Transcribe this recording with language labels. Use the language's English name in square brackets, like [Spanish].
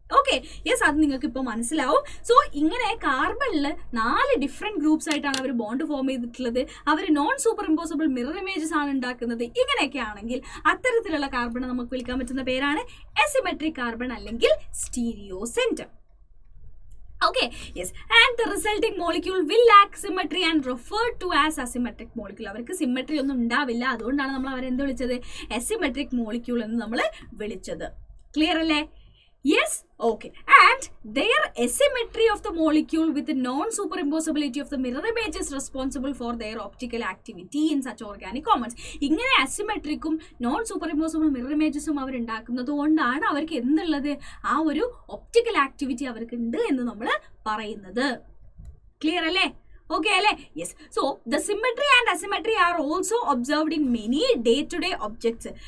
[Malayalam] Okay, yes, അത് നിങ്ങൾക്ക് ഇപ്പോൾ മനസ്സിലാവും. സോ ഇങ്ങനെ കാർബണിൽ 4 ഡിഫറെന്റ് ഗ്രൂപ്പ്സ് ആയിട്ടാണ് അവർ ബോണ്ട് ഫോം ചെയ്തിട്ടുള്ളത്. അവർ non super impossible mirror images ആണ് ഉണ്ടാക്കുന്നത്. ഇങ്ങനെയൊക്കെ ആണെങ്കിൽ അത്തരത്തിലുള്ള കാർബൺ നമുക്ക് വിളിക്കാൻ പറ്റുന്ന പേരാണ് അസിമെട്രിക് കാർബൺ അല്ലെങ്കിൽ stereo centre. [English] Okay, yes, and the resulting molecule will lack symmetry and referred to as asymmetric molecule. [Malayalam] അവർക്ക് സിമെട്രി ഒന്നും ഉണ്ടാവില്ല, അതുകൊണ്ടാണ് നമ്മൾ അവരെ എന്ത് വിളിച്ചത്, അസിമെട്രിക് മോളിക്യൂൾ എന്ന് നമ്മൾ വിളിച്ചത്. ക്ലിയർ അല്ലേ? Yes. [English] Okay, and their asymmetry of the molecule with the non-superimposability of the mirror image is responsible for their optical activity in such organic compounds. [Malayalam] ഇങ്ങനെ അസിമെട്രിക്കും നോൺ സൂപ്പറിമ്പോസിബിൾ മിറർ ഇമേജസും അവർ ഉണ്ടാക്കുന്നത് കൊണ്ടാണ് അവർക്ക് എന്തുള്ളത്, ആ ഒരു ഒപ്റ്റിക്കൽ ആക്ടിവിറ്റി അവർക്ക് ഉണ്ട് എന്ന് നമ്മൾ പറയുന്നത്. ക്ലിയർ അല്ലേ? ഓക്കെ അല്ലേ? Yes. [English] So the symmetry and asymmetry are also observed in many day to day objects.